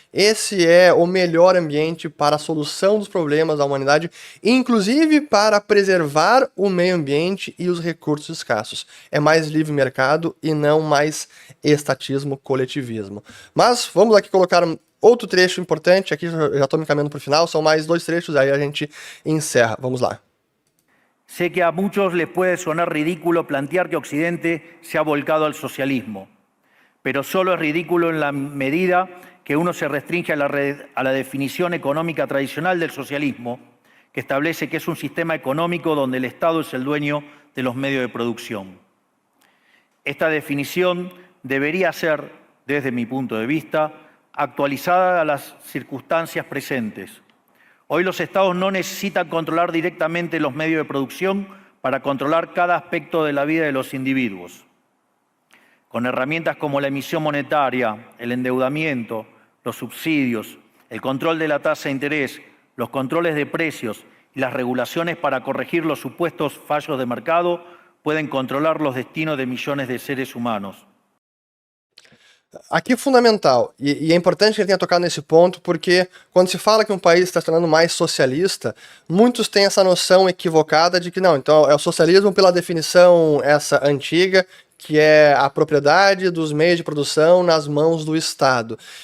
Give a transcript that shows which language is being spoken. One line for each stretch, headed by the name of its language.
Portuguese: Esse é o melhor ambiente para a solução dos problemas da humanidade, inclusive para preservar o meio ambiente e os recursos escassos. É mais livre mercado e não mais estatismo, coletivismo. Mas vamos aqui colocar outro trecho importante, aqui já estou me encaminhando para o final, são mais 2 trechos, aí a gente encerra. Vamos lá.
Spanish: Sé que a muchos les puede sonar ridículo plantear que Occidente se ha volcado al socialismo, pero solo es ridículo en la medida que uno se restringe a la definición económica tradicional del socialismo, que establece que es un sistema económico donde el Estado es el dueño de los medios de producción. Esta definición debería ser, desde mi punto de vista, actualizada a las circunstancias presentes. Hoy los Estados no necesitan controlar directamente los medios de producción para controlar cada aspecto de la vida de los individuos. Con herramientas como la emisión monetaria, el endeudamiento, los subsidios, el control de la tasa de interés, los controles de precios y las regulaciones para corregir los supuestos fallos de mercado, pueden controlar los destinos de millones de seres humanos.
Portuguese: Aqui é fundamental, e é importante que ele tenha tocado nesse ponto, porque quando se fala que um país está se tornando mais socialista, muitos têm essa noção equivocada de que não, então é o socialismo pela definição essa antiga, que é a propriedade dos meios de produção nas mãos do Estado.